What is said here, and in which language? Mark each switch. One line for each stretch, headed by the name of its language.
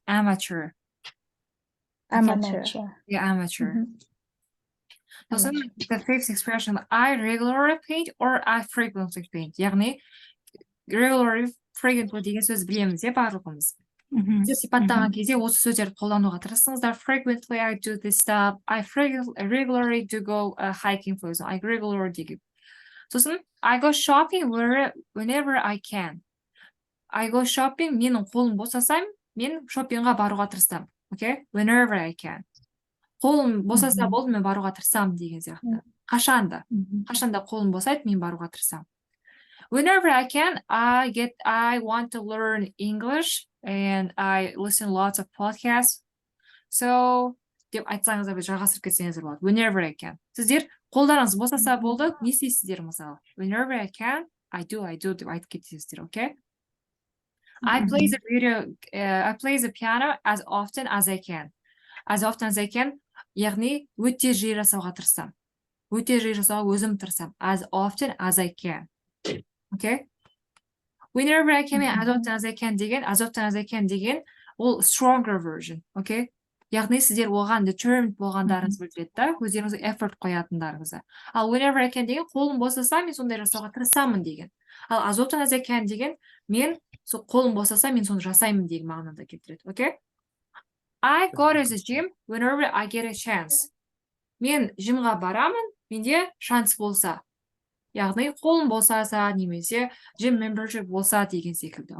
English: Amateur. Yeah, amateur. Сосын the fifth expression, I regularly paint or I frequently paint.
Kazakh: Яғни regularly, frequently деген сөз білеміз иә барлығымыз. Сіз сипаттаған кезде осы сөздерді қолдануға тырысыңыздар.
English: Frequently I do this stuff. I regularly do go hiking, for example. I regularly do. Сосын I go shopping whenever I can.
Kazakh: I go shopping, менің қолым босасам, мен шоппингға баруға тырысамын.
English: Okay? Whenever I can.
Kazakh: Қолым босаса болды, мен баруға тырысамын деген сияқты. Қашанда қолым босайды, мен баруға тырысамын.
English: Whenever I can, I want to learn English and I listen lots of podcasts.
Kazakh: So, деп айтсаңыздар бір жалғастырып кетсеңіздер болады.
English: Whenever I can.
Kazakh: Сіздер қолдарыңыз босаса болды, не істейсіздер мысалы?
English: Whenever I can, I do деп айтып кетесіздер, okay? I play the piano as often as I can.
Kazakh: As often as I can, яғни өте жиі жасауға тырысамын. Өте жиі жасауға өзім тырысамын.
English: As often as I can. Okay? Whenever I can, as often as I can деген, ол stronger version. Okay?
Kazakh: Яғни сіздер оған determined болғандарыңыз білдіреді да, өздеріңізге effort қоятындарыңызды. Ал whenever I can деген, қолым босаса, мен сондай жасауға тырысамын деген. Ал as often as I can деген, мен қолым босаса, мен соны жасаймын деген мағынада келтіреді.
English: Okay? I go to the gym whenever I get a chance. Мен жимға барамын,
Kazakh: менде шанс болса. Яғни қолым босаса немесе gym membership болса деген секілді.